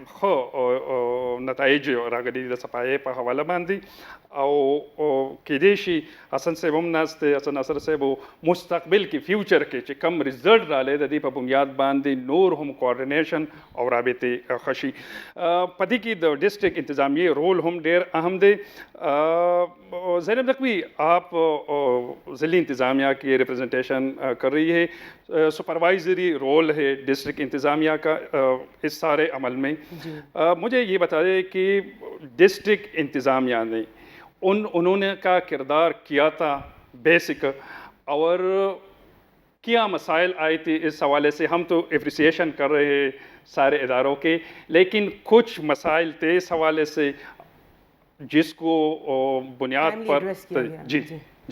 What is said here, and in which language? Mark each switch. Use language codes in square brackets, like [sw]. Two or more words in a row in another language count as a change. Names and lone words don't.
[ps] ښه نتایج راغلي د صفایۍ په حواله باندې او کیدای شي حسن صاحب هم ناست دی حسن ناصر صاحب مستقبل کې فیوچر کې چې کم ریزلټ رالی د دې په بنیاد باندې نور هم کوارډینیشن او رابطې ښه شي په دې کې د [ur] ڈسٹرکٹ انتظامیہ [ps] رول هم ډېر اہم [ur] دی زینب نقوی آپ ضلعی انتظامیہ کی ریپرزنٹیشن کر رہی ہے سپروائزری رول ہے ڈسٹرکٹ انتظامیہ کا اس سارے عمل میں مجھے یہ بتا دیں کہ ڈسٹرکٹ انتظامیہ نے انہوں نے کا کردار کیا تھا بیسک اور کیا مسائل آئے تھے اس حوالے سے ہم تو اپریسیشن کر رہے ہیں سارے اداروں کے لیکن کچھ مسائل تھے اس حوالے سے جس کو بنیاد پر جی جی جی